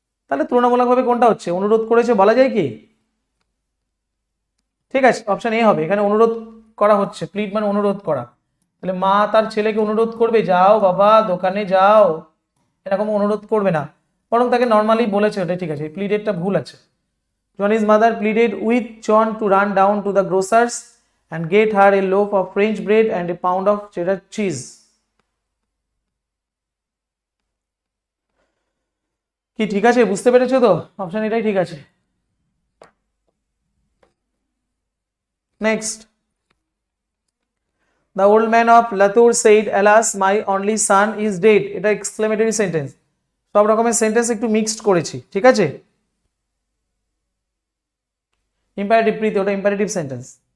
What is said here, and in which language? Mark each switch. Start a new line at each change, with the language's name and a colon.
Bangla: তাহলে তুলনামূলকভাবে কোনটা হচ্ছে, অনুরোধ করেছে বলা যায় কি? ঠিক আছে, অপশন এ হবে, এখানে অনুরোধ করা হচ্ছে, প্লিড মানে অনুরোধ করা। তাহলে মা তার ছেলেকে অনুরোধ করবে যাও বাবা দোকানে যাও, এরকম অনুরোধ করবে না, বরং তাকে নর্মালি বলেছে, ওটা ঠিক আছে, প্লিডেডটা ভুল আছে।
English: Johnny's mother pleaded with John to run down to the grocer's and get her a loaf of French bread and a pound of cheddar cheese.
Bangla: কি ঠিক আছে, বুঝতে পেরেছো তো? অপশন এটাই ঠিক আছে।
English: next, the old man of Latur said, alas my only son is dead,
Bangla: এটা এক্সক্লেমেটরি সেন্টেন্স। সব রকমের সেন্টেন্স একটু মিক্সড করেছি, ঠিক আছে। ইম্পারেটিভ প্রীতি, ওটা ইম্পারেটিভ সেন্টেন্স।